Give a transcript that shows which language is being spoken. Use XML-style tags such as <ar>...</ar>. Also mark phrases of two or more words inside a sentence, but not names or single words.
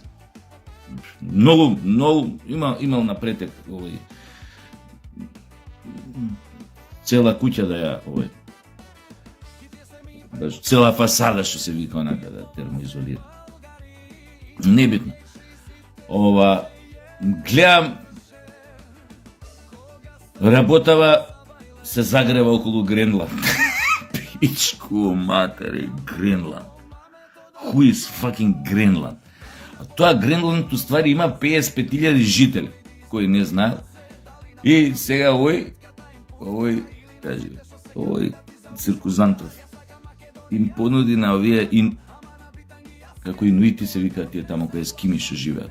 <mk>Многу, имал напретек овој цела куќа да ја цела фасада што се вика онака да термоизолира. Небитно. Гледам работава се загрева околу Гренланд. Пичку матери, Гренланд.</mk> <en>Who is fucking Гренланд?</en> <mk>А тоа Гренланд уствари има 55.000 жители, кои не знаат. И сега овој циркузантов им понуди на овие како инуити се викаат тие тамо кај ескими што живеат.</mk>